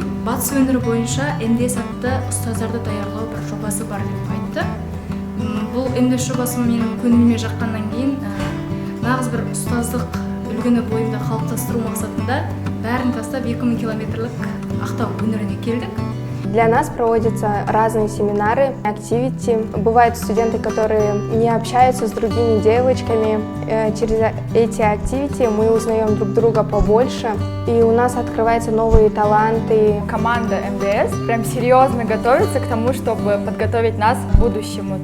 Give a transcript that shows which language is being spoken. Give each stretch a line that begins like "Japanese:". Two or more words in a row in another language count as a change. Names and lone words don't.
Kazakh: Батыс өңірі бойынша МДС атты ұстаздарды даярлау бір жобасы бар деп айтты. МДС жобасы менің көңіліме жаққаннан кейін нағыз бір ұстаздық үлгіні бойымда қалыптастыру мақсатында бәрін тастап 2000 километрлік Ақтау өңіріне келдік.
Russian: Для нас проводятся разные семинары, активити. Бывают студенты, которые не общаются с другими девочками. Через эти активити мы узнаем друг друга побольше, и у нас открываются новые таланты. Команда МДС прям серьезно готовится к тому, чтобы подготовить нас к будущему.